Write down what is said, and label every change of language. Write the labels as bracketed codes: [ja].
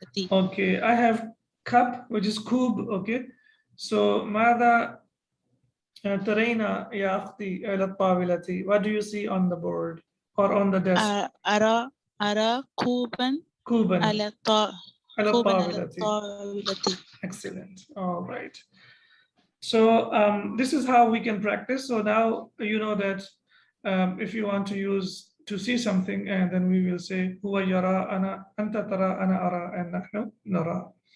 [en] Okay, I have cup, which is kub. Okay, so [ar] ماذا ترين يا أختي على الطاولة? [en] What do you see on the board or on the desk? [ar] أرى كوبا على الطاولة. [en] Excellent. All right. So this is how we can practice. So now you know that if you want to see something, and then we will say [ar] هو يرى أنا أنت ترى أنا أرى [en] and [ar] نحن نرى.